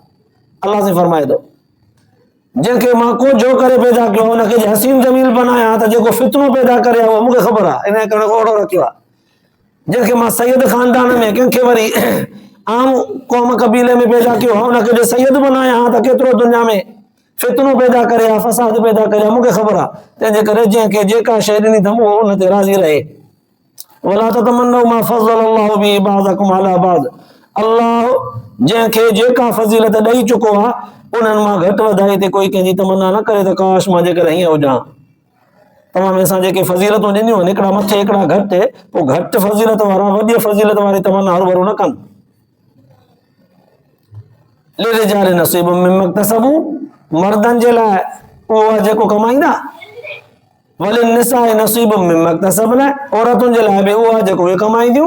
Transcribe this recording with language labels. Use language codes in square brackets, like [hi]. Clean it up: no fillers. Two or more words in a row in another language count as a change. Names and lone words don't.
[sd] अल्लाह से फरमाए थो, जंहिंखे मां कोझो करे पैदा कयो, हुनखे हसीन जमील बनाया त जेको फितनो पैदा करे उहो मूंखे ख़बर आहे, इन करे ओड़ो रखियो आहे। जंहिंखे मां सैयद ख़ानदान में कंहिंखे वरी आम क़ौम कबीले में पैदा कयो आहे, हुनखे जे सैयद बनाया हा त केतिरो दुनिया में फितनो पैदा करे हा, फसाद पैदा करे हा, मूंखे ख़बर आहे। तंहिंजे करे जंहिंखे जेका शइ ॾिनी अथमि उहो उन ते राज़ी रहे। [ar] ولا تتمنوا ما فضل الله به بعضكم على بعض. [sd] अल्लाह जंहिंखे जेका फज़ीलत ॾेई चुको आहे, उन्हनि मां घटि वधाई ते कोई कंहिंजी तमन्ना न करे त काश मां जेकर हीअं हुजां। तव्हां में असां जेके फज़ीलतूं ॾिनियूं आहिनि, हिकिड़ा मथे हिकिड़ा घटि, पोइ घटि फज़ीलत वारा वॾी फज़ीलत वारी तमन्ना हरू न कनि। [ar] للرجال نصيب مما اكتسبوا, [sd] मर्दनि जे लाइ उहो आहे जेको कमाईंदा, [ar] وللنساء نصيب مما اكتسبن, [sd] औरतुनि जे लाइ बि उहो आहे जेको उहे कमाईंदियूं।